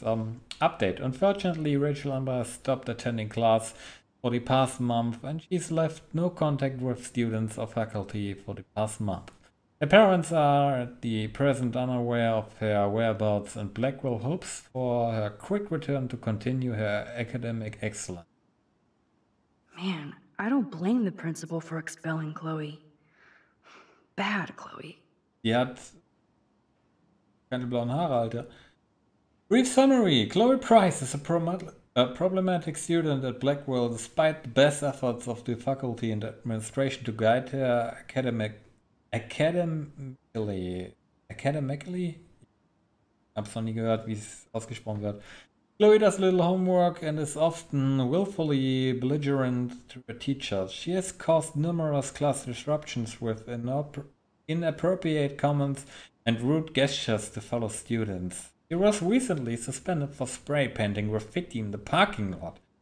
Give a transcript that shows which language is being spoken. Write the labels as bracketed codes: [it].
[en] Update. Unfortunately, Rachel Amber has stopped attending class for the past month and she's left no contact with students or faculty for the past month. Her parents are at the present unaware of her whereabouts and Blackwell hopes for her quick return to continue her academic excellence. Man, I don't blame the principal for expelling Chloe. Bad Chloe. [de] Die hat keine blauen Haare, Alter. [en] Brief summary. Chloe Price is a problematic student at Blackwell despite the best efforts of the faculty and administration to guide her academically. [de] Hab's noch nie gehört, wie es ausgesprochen wird. [en] Chloe does little homework and is often willfully belligerent to her teachers. She has caused numerous class disruptions with inappropriate comments and rude gestures to fellow students. She was recently suspended for spray painting graffiti in the parking lot.